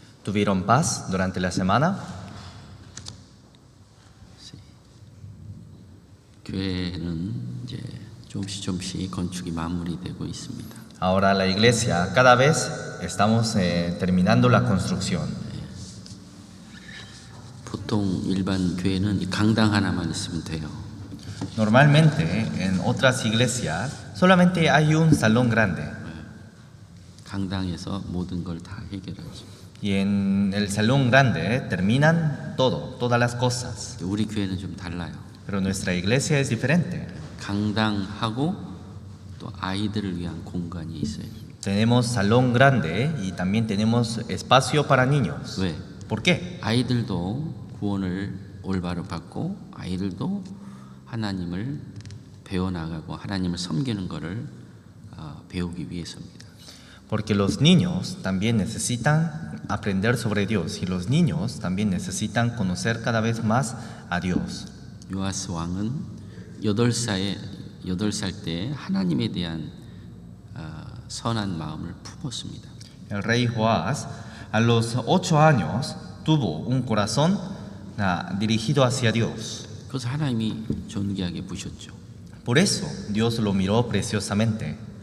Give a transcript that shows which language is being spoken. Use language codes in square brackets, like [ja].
[es] ¿Tuvieron paz durante la semana? Sí. [ko] 교회는 이제 조금씩 건축이 마무리되고 있습니다. [es] Ahora la iglesia, cada vez estamos terminando la construcción. [ko] 보통 일반 교회는 이 강당 하나만 있으면 돼요. [es] Normalmente en otras iglesias solamente hay un salón grande [ko] 강당에서 모든 걸 다 해결하죠. [es] y en el salón grande terminan todo, todas las cosas. [ko] 우리 교회는 좀 달라요. [es] Pero nuestra iglesia es diferente. [ko] 강당하고 또 아이들을 위한 공간이 있어요. [es] Tenemos salón grande y también tenemos espacio para niños. [ko] 왜? [es] ¿Por qué? [ko] 아이들도 구원을 올바로 받고 아이들도 하나님을 배워나가고 하나님을 섬기는 것을 배우기 위해서입니다. [es] Porque los niños también necesitan aprender sobre Dios y los niños también necesitan conocer cada vez más a Dios. [ko] 요아스 왕은 8살 때 하나님에 대한 선한 마음을 품었습니다. [es] El rey Joás a los 8 años tuvo un corazón dirigido hacia Dios. [ko] 그래서 하나님이 존귀하게 보셨죠. [es] Por eso Dios lo miró preciosamente.